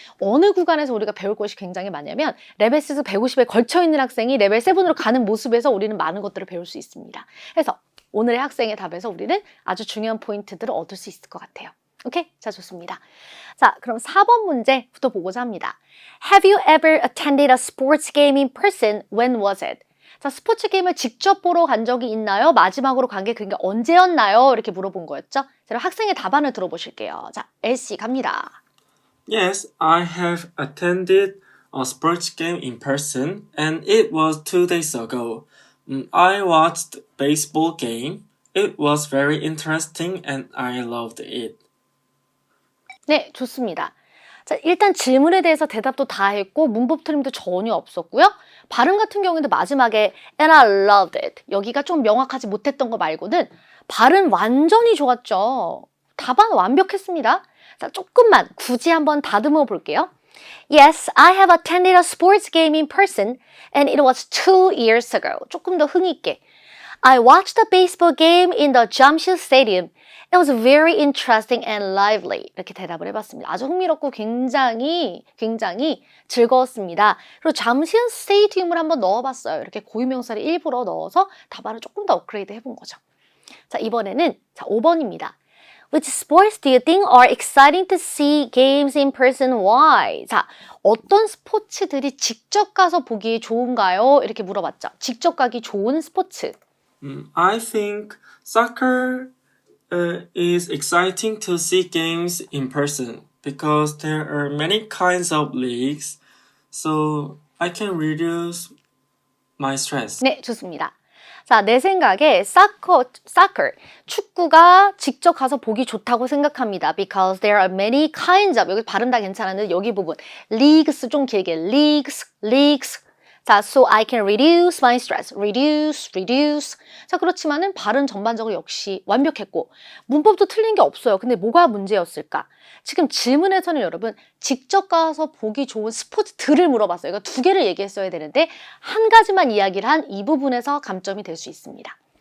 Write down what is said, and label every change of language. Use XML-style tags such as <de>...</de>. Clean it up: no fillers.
<ko>어느 구간에서 우리가 배울 것이 굉장히 많냐면 레벨 6 150에 걸쳐있는 학생이 레벨 7으로 가는 모습에서 우리는 많은 것들을 배울 수 있습니다. 그래서 오늘의 학생의 답에서 우리는 아주 중요한 포인트들을 얻을 수 있을 것 같아요. 오케이? 자, 좋습니다. 자, 그럼 4번 문제부터 보고자 합니다.</ko> <en>Have you ever attended a sports game in person? When was it?</en> <ko>자, 스포츠 게임을 직접 보러 간 적이 있나요? 마지막으로 간 게 그러니까 언제였나요? 이렇게 물어본 거였죠. 자, 그럼 학생의 답안을 들어보실게요. 자, L씨 갑니다.</ko> <en>Yes, I have attended a sports game in person, and it was 2 days ago. I watched baseball game. It was very interesting, and I loved it.</en> <ko>네, 좋습니다. 자, 일단 질문에 대해서 대답도 다 했고 문법 틀림도 전혀 없었고요. 발음 같은 경우에도 마지막에 and I loved it. 여기가 좀 명확하지 못했던 거 말고는 발음 완전히 좋았죠. 답안 완벽했습니다. 자, 조금만 굳이 한번 다듬어 볼게요.</ko> <en>Yes, I have attended a sports game in person and it was 2 years ago.</en> <ko>조금 더 흥 있게.</ko> <en>I watched a baseball game in the Jamshid Stadium. It was very interesting and lively.</en> <ko>이렇게 대답을 해봤습니다. 아주 흥미롭고 굉장히 즐거웠습니다. 그리고 잠실 스테디움을 한번 넣어봤어요. 이렇게 고유명사를 일부러 넣어서 답안을 조금 더 업그레이드 해본 거죠. 자, 이번에는 자, 5번입니다.</ko> <en>Which sports do you think are exciting to see games in person? Why?</en> <ko>자, 어떤 스포츠들이 직접 가서 보기 좋은가요? 이렇게 물어봤죠. 직접 가기 좋은 스포츠.</ko> <en>I think soccer is exciting to see games in person because there are many kinds of leagues, so I can reduce my stress.</en> <ko>네, 좋습니다. 자, 내 생각에 soccer, 축구가 직접 가서 보기 좋다고 생각합니다.</ko> <en>Because there are many kinds of,</en> <ko>여기 발음 다 괜찮았는데 여기 부분 leagues 좀 길게 leagues.</ko> <en>자, so I can reduce my stress. reduce.</en> <ko>자, 그렇지만은 발음 전반적으로 역시 완벽했고 문법도 틀린 게 없어요. 근데 뭐가 문제였을까? 지금 질문에서는 여러분 직접 가서 보기 좋은 스포츠들을 물어봤어요. 이거 2개를 얘기했어야 되는데 한 가지만 이야기를 한 이 부분에서 감점이 될 수 있습니다.</ko>